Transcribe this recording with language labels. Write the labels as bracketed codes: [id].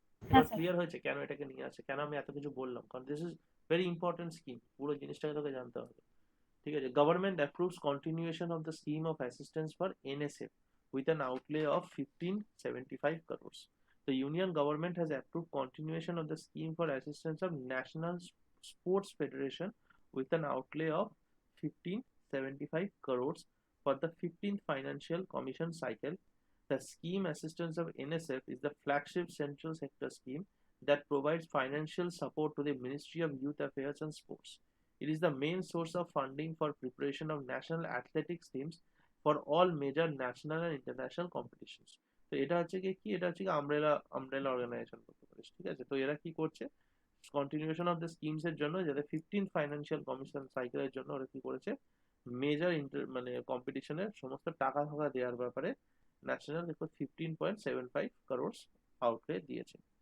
[bn] হ্যাঁ এবার sir. Clear হয়েছে কেন এটাকে নিয়ে আসছে, কেন আমি এত কিছু বললাম, কারণ [en] this is very important scheme, [bn] পুরো জিনিসটাকে তোকে জানতে হবে। ঠিক আছে, [en] Government approves continuation of the scheme of assistance for NSF with an outlay of 1575 crores. The Union government has approved continuation of the scheme for assistance of National Sports Federation with an outlay of 1575 crores for the 15th Financial Commission cycle. The scheme assistance of NSF is the flagship central sector scheme that provides financial support to the Ministry of Youth Affairs and Sports. It is the main source of funding for preparation of national athletics teams for all major national and international competitions. [bn] তো এটা হচ্ছে কি, এটা হচ্ছে umbrella organisation করতে পারিস। ঠিক আছে, তো এরা কি করছে, [en] continuation of the schemes [bn] এর জন্য, যাতে 15 ফাইন্যান্সিয়াল কমিশন সাইকেলের জন্য ওরা কি করেছে, মেজর মানে কম্পিটিশনের সমস্ত টাকা ফাকা দেওয়ার ব্যাপারে ন্যাশনাল 15.75 crores আউটলে দিয়েছে।